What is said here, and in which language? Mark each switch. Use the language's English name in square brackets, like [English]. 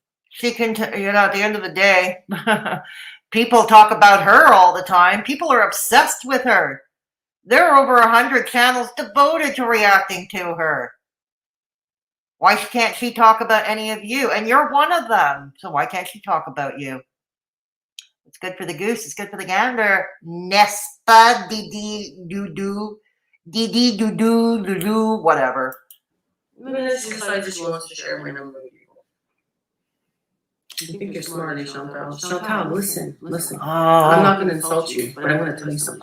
[English] She can, at the end of the day, people talk about her all the time. People are obsessed with her. There are over 100 channels devoted to reacting to her. Why can't she talk about any of you? And you're one of them. So why can't she talk about you? It's good for the goose. It's good for the gander. [French] N'est-ce pas, Deedee.loulou? [English] Deedee.loulou, whatever. Maybe she decides she wants to share my number with people. You think you're smarter than Chantal. Chantal, listen. Oh. I'm not going to insult you, but I'm going to tell you something.